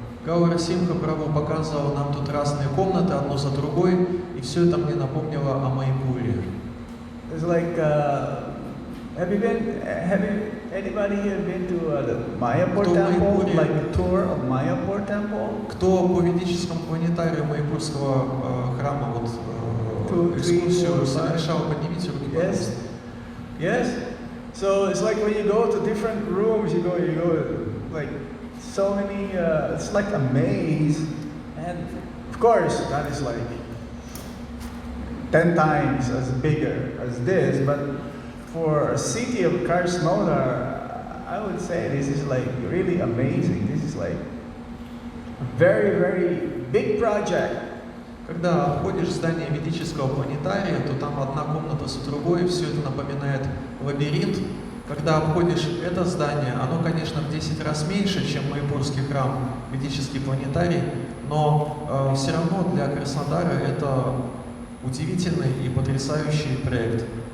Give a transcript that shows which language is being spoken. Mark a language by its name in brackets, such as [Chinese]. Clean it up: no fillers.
[Russian] Гаура Симха Прабху показывал нам тут разные комнаты, одну за другой, и все это мне напомнило о Майяпуре. [English] It's like, anybody here been to the Mayapur temple, like a tour of Mayapur temple? [Russian] Кто по ведическому планетарию Майяпурского храма экскурсию совершал, поднимите руки, пожалуйста. [English] Yes. So it's like when you go to different rooms, you go like so many. It's like a maze, and of course that is like 10 times as bigger as this. But for a city of Krasnodar, I would say this is like really amazing. This is like a very, very big project. [Russian] Когда входишь в здание ведического планетария, то там одна комната за другой, все это напоминает лабиринт. Когда обходишь это здание, оно, конечно, в 10 раз меньше, чем Майяпурский храм, ведический планетарий, но все равно для Краснодара это удивительный и потрясающий проект.